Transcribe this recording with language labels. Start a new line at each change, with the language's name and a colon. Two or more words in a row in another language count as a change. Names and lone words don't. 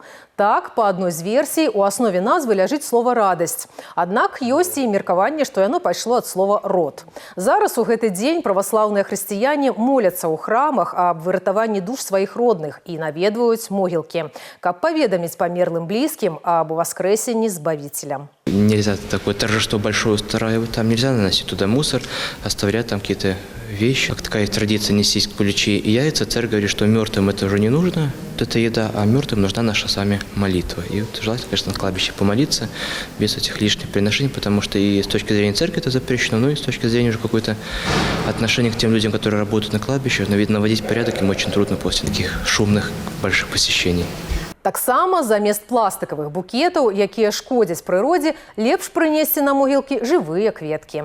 Belarusian: Так, па адной з версій, у аснове назвы ляжыць слова «радасць». Аднак ёсць і меркаванне, што яно пайшло ад слова «род». Зараз у гэты дзень праваслаўныя хрысціяне моляцца ў храмах аб выратаванні душ сваіх родных і наведваюць могілкі, каб паведаміць памерлым блізкім аб воскресенні Збавителя.
Russian: Нельзя такое торжество большое устраивать, там нельзя наносить туда мусор, оставлять там какие-то вещи. Как такая традиция нестись куличи и яйца, церковь говорит, что мертвым это уже не нужно, это еда, а мертвым нужна наша с вами молитва. И вот желательно, конечно, на кладбище помолиться без этих лишних приношений, потому что и с точки зрения церкви это запрещено, но и с точки зрения уже какое-то отношение к тем людям, которые работают на кладбище, наводить порядок им очень трудно после таких шумных больших посещений.
Belarusian: Таксама замест пластикавых букетаў, якія шкодзяць прыродзе, лепш прынесці на могілкі жывыя кветкі.